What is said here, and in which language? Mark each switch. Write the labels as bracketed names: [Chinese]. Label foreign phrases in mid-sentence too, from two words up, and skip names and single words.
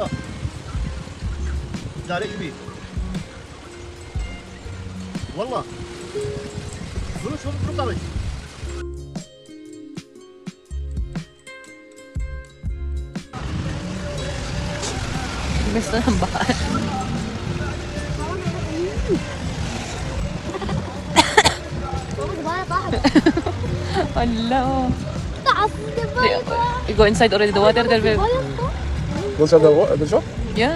[Turkish] İdare gibi. Valla. Bunu kurtarın. [Filipino] Gusto ng baha. [English] Hello. You go inside already the water there, babe. What's that? The shop? Yeah.